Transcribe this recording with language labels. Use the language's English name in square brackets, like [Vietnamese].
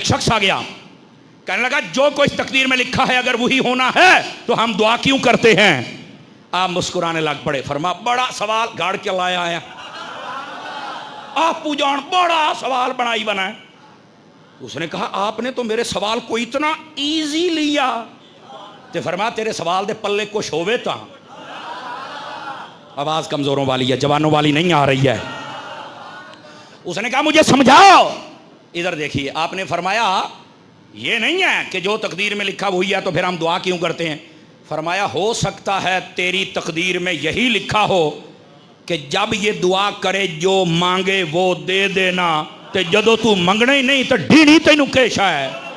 [Urdu] ایک شخص آ گیا کہنے لگا جو کچھ تقدیر میں لکھا ہے اگر وہی ہونا ہے تو ہم دعا کیوں کرتے ہیں؟ آپ مسکرانے لگ پڑے. فرما بڑا سوال گاڑ کے لایا ہے آپ پوجان، بڑا سوال بنائی بنا ہے. اس نے کہا آپ نے تو میرے سوال کو اتنا ایزی لیا. [Punjabi] تو فرما تیرے سوال دے پلے کچھ ہوئے تا. [Urdu] آواز کمزوروں والی ہے، جوانوں والی نہیں آ رہی ہے. اس نے کہا مجھے سمجھاؤ. ادھر دیکھیے، آپ نے فرمایا یہ نہیں ہے کہ جو تقدیر میں لکھا وہی ہے تو پھر ہم دعا کیوں کرتے ہیں. فرمایا ہو سکتا ہے تیری تقدیر میں یہی لکھا ہو کہ جب یہ دعا کرے جو مانگے وہ دے دینا، [Punjabi] تے جدو تو منگنا ہی نہیں تو ڈھیڑی تینوں کیشا ہے.